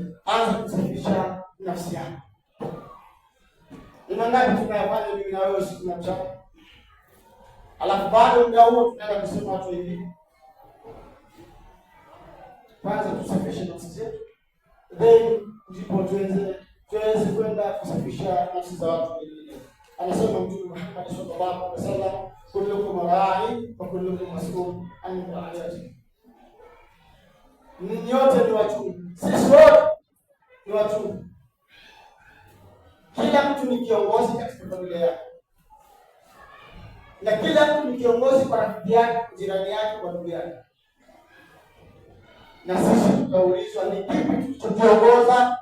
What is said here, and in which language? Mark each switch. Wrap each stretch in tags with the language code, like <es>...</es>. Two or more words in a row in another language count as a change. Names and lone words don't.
<sw>Anza kusafisha nafsi yako. Ni mangapi tunayafanya mimi na wewe siku na mchana? Alafu bado muda huo tunaenda kusema watu wengine. Kwanza tusafishe nafsi zetu, then ndipo tuweze kwenda kusafisha nafsi za watu wengine. Anasema Mtume Muhammad</sw> <ar>صلى الله عليه وسلم, كلكم راع وكلكم مسؤول عن رعيته.</ar> <sw>Nyote ni watu, sisi wote ni watu. Kila mtu ni kiongozi katika familia yake, na kila mtu ni kiongozi kwa rafiki yake, jirani yake, kwa ndugu yake. Na sisi tutaulizwa ni kipi tulichokiongoza.</sw>